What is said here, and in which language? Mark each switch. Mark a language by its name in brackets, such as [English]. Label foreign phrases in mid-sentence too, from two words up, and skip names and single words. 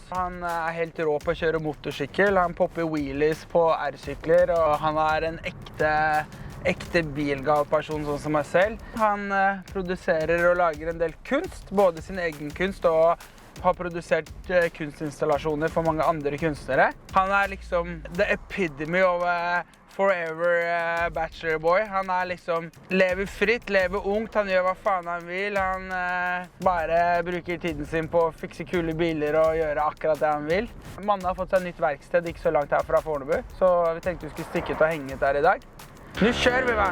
[Norwegian] Han helt rå på å kjøre motorsykkel. Han popper wheelies på R-sykler, og han en ekte bilgal person sånn som meg selv. Han produserer og lager en del kunst, både sin egen kunst og har produsert kunstinstallasjoner for mange andre kunstnere. Han liksom [English] the epitome of forever bachelor boy. [Norwegian] Han liksom lever fritt, lever ungt, han gjør hva faen han vil. Han bare bruker tiden sin på å fikse kule biler og gjøre akkurat det han vil. Manne har fått seg nytt verksted, ikke så langt her fra Fornebu, så vi tenkte vi skulle stikke ut og henge ut der i dag. Nu kjører vi, va?